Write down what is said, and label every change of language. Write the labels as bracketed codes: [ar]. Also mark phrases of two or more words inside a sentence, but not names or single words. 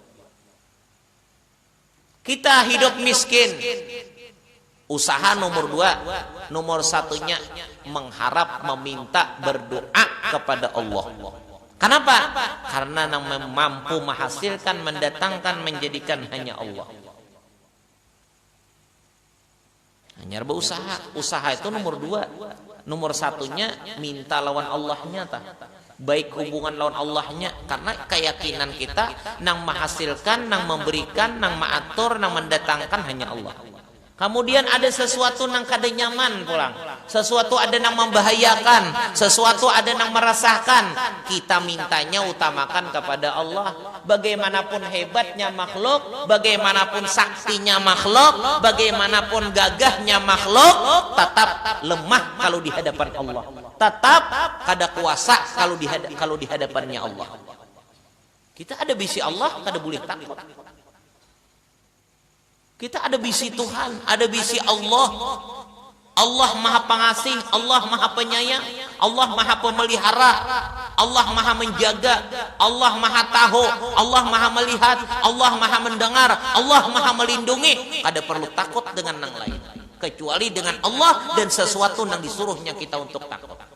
[id] Kita hidup miskin, usaha nomor 2, nomor 1-nya mengharap, meminta, berdoa kepada Allah. Kenapa? Karena yang mampu menghasilkan, mendatangkan, menjadikan hanya Allah. Hanya berusaha. Usaha itu nomor 2. [bjn] Nomor 1-nya minta lawan Allahnya. Baik hubungan lawan Allahnya. Karena keyakinan kita nang menghasilkan, nang memberikan, nang mengatur, nang mendatangkan hanya Allah. Kemudian ada sesuatu nang kada nyaman pulang, sesuatu ada nang membahayakan, sesuatu ada nang meresahkan. [id] Kita mintanya utamakan kepada Allah. Bagaimanapun hebatnya makhluk, bagaimanapun saktinya makhluk, bagaimanapun gagahnya makhluk, tetap lemah kalau di hadapan Allah. [bjn] Tetap kada kuasa kalau di hadapannya Allah. Kita ada bisi Allah, kada boleh takut. Kita ada bisi Tuhan, ada bisi Allah. [id] Allah Maha Pengasih, Allah Maha Penyayang, Allah Maha Pemelihara, Allah Maha Menjaga, Allah Maha Tahu, Allah Maha Melihat, Allah Maha Mendengar, Allah Maha Melindungi. Kada perlu takut dengan yang lain, kecuali dengan Allah dan sesuatu yang disuruhnya kita untuk takut.